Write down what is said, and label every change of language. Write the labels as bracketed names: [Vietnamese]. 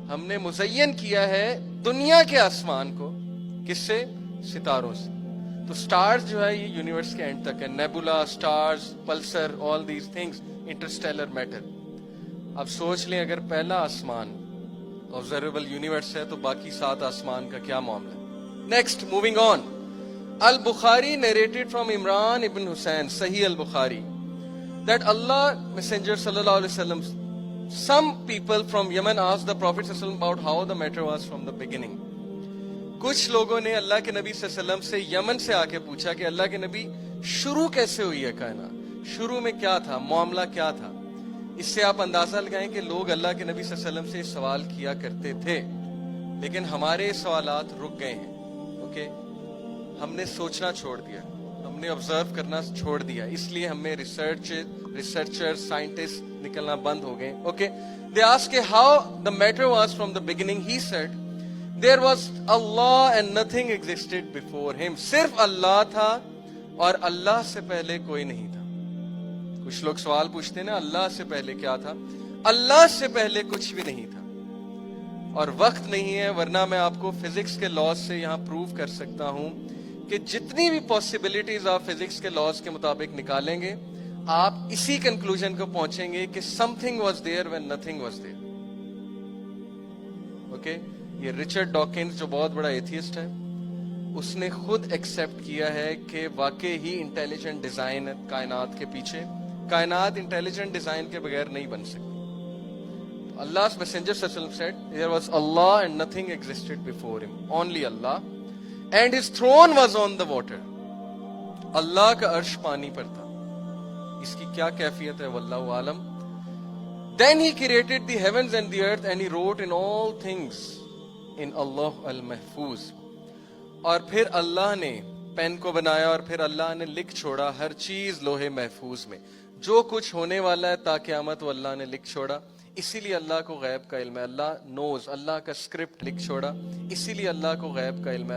[Urdu] ہم نے مزین کیا ہے دنیا کے آسمان کو کس سے؟ ستاروں سے. تو سٹارز جو ہے یہ یونیورس کے اینڈ تک ہے. Nebula, stars, Pulsar, [English] all these things, [Urdu] interstellar metre. اب سوچ لیں اگر پہلا آسمان آبزرویبل یونیورس ہے تو باقی 7 آسمان کا کیا معاملہ ہے؟ [English] Next, moving on. البخاری narrated from Imran ibn Hussain, Sahih al-Bukhari, that Allah Messenger sallallahu alaihi wasallam, some people from Yemen asked the Prophet sallallahu alaihi wasallam about how the matter was from the beginning. [Urdu] کچھ لوگوں نے اللہ کے نبی صلی اللہ علیہ وسلم سے یمن سے آ کے پوچھا کہ اللہ کے نبی شروع کیسے ہوئی ہے کائنات، شروع میں کیا تھا، معاملہ کیا تھا. اس سے آپ اندازہ لگائیں کہ لوگ اللہ کے نبی صلی اللہ علیہ وسلم سے سوال کیا کرتے تھے، لیکن ہمارے سوالات رک گئے ہیں. اوکے، ہم نے سوچنا چھوڑ دیا، ہم نے آبزرو کرنا چھوڑ دیا، اس لیے ہمیں ریسرچر سائنٹسٹ نکلنا بند ہو گئے. Okay, [English] they asked how the matter was from the beginning. He said there was Allah and nothing existed before him. [Urdu] صرف اللہ تھا اور اللہ سے پہلے کوئی نہیں تھا. کچھ لوگ سوال پوچھتے ہیں نا اللہ سے پہلے کیا تھا؟ اللہ سے پہلے کچھ بھی نہیں تھا. اور وقت نہیں ہے ورنہ میں آپ کو فزکس کے لاز سے یہاں پروف کر سکتا ہوں کہ جتنی بھی پاسبلٹیز آپ فزکس کے لاز کے مطابق نکالیں گے آپ اسی کنکلوژن کو پہنچیں گے کہ [English] something was there [Urdu] when nothing was there. Okay, یہ رچرڈ ڈاکنز جو بہت بڑا ایتھیسٹ ہے اس نے خود ایکسیپٹ کیا ہے کہ واقعی ہی انٹیلیجنٹ ڈیزائن ہے کائنات کے پیچھے. کائنات انٹیلیجنٹ ڈیزائن کے بغیر نہیں بن سکتی. [English] Allah's messenger sallallahu alaihi wasallam said there was Allah and nothing existed before him, only Allah, and his throne was on the water. [Urdu] اللہ کا عرش پانی پر تھا. اس کی کیا کیفیت ہے واللہ عالم. [English] Then he created the heavens and the earth and he wrote in all things in Allah al-Mahfuz. [Urdu] اور پھر اللہ نے پین کو بنایا اور پھر اللہ نے لکھ چھوڑا ہر چیز لوہے محفوظ میں. جو کچھ ہونے والا ہے تا قیامت وہ اللہ نے لکھ چھوڑا. اسی لیے اللہ کو غیب کا علم ہے. اللہ نوز، اللہ کا اسکرپٹ لکھ چھوڑا. اسی لیے اللہ کو غیب کا علم ہے.